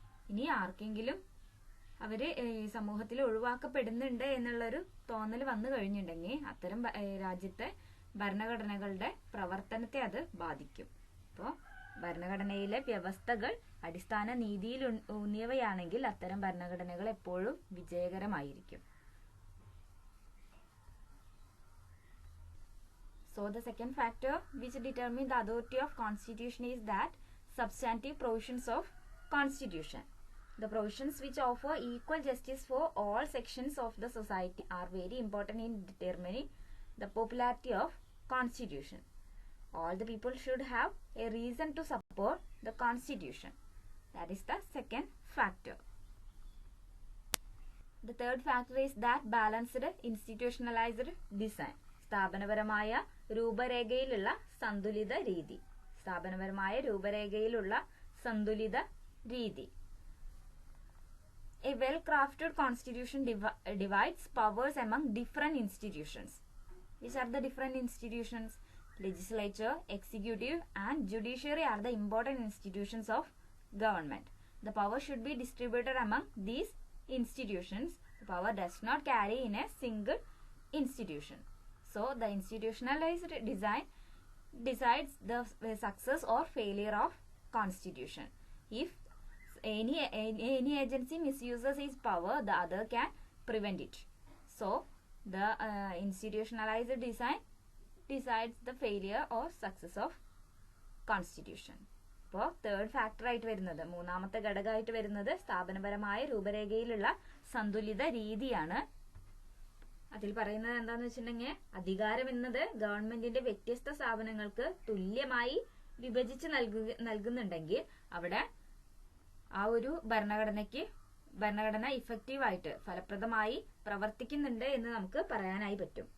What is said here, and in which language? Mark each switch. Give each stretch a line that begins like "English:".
Malayalam: ഇനി ആർക്കെങ്കിലും അവര് സമൂഹത്തിൽ ഒഴിവാക്കപ്പെടുന്നുണ്ട് എന്നുള്ളൊരു തോന്നൽ വന്നു കഴിഞ്ഞിട്ടുണ്ടെങ്കിൽ അത്തരം രാജ്യത്തെ ഭരണഘടനകളുടെ പ്രവർത്തനത്തെ അത് ബാധിക്കും. അപ്പോൾ ഭരണഘടനയിലെ വ്യവസ്ഥകൾ അടിസ്ഥാന നീതിയിൽ ഊന്നിയവയാണെങ്കിൽ അത്തരം ഭരണഘടനകൾ എപ്പോഴും വിജയകരമായിരിക്കും.
English: So the second factor which determines the authority of constitution is that substantive provisions of constitution. The provisions which offer equal justice for all sections of the society are very important in determining the popularity of constitution. All the people should have a reason to support the constitution. That is the second factor. The third factor is that balanced institutionalized design.
Malayalam: സ്ഥാപനപരമായ രൂപരേഖയിലുള്ള സന്തുലിത രീതി. സ്ഥാപനപരമായ രൂപരേഖയിലുള്ള സന്തുലിത രീതി.
English: A well-crafted constitution divides powers among different institutions. Which are the different institutions? Legislature, executive, and judiciary are the important institutions of government. The power should be distributed among these institutions. The power does not carry in a single institution. So, the institutionalized design decides the success or failure of constitution. If any agency misuses its power, the other can prevent it. So, the institutionalized design decides the failure or success of constitution.
Malayalam: അപ്പോൾ third factor ആയിട്ട് വരുന്നത്, മൂന്നാമത്തെ ഘടകമായിട്ട് വരുന്നത് സ്ഥാപനപരമായ രൂപരേഖയിലുള്ള സന്തുലിത രീതിയാണ്. അതിൽ പറയുന്നത് എന്താന്ന് വെച്ചിട്ടുണ്ടെങ്കിൽ, അധികാരം എന്നത് ഗവൺമെന്റിന്റെ വ്യത്യസ്ത സ്ഥാപനങ്ങൾക്ക് തുല്യമായി വിഭജിച്ച് നൽകുന്നുണ്ടെങ്കിൽ അവിടെ ആ ഒരു ഭരണഘടന ഇഫക്റ്റീവായിട്ട് ഫലപ്രദമായി പ്രവർത്തിക്കുന്നുണ്ട് എന്ന് നമുക്ക് പറയാനായി പറ്റും.